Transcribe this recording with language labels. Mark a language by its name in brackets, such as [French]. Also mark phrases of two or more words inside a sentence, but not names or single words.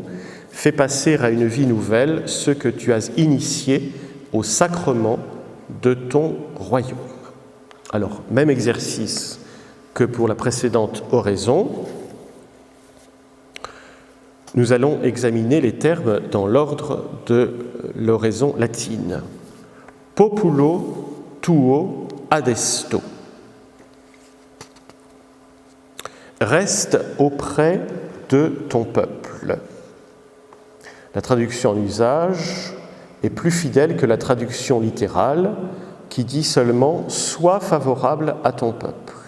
[French] Fais passer à une vie nouvelle ce que tu as initié au sacrement de ton royaume. Alors, même exercice que pour la précédente oraison. Nous allons examiner les termes dans l'ordre de l'oraison latine. [Latin] Populo tuo adesto. [French] Reste auprès de ton peuple. La traduction en usage est plus fidèle que la traduction littérale qui dit seulement « sois favorable à ton peuple ».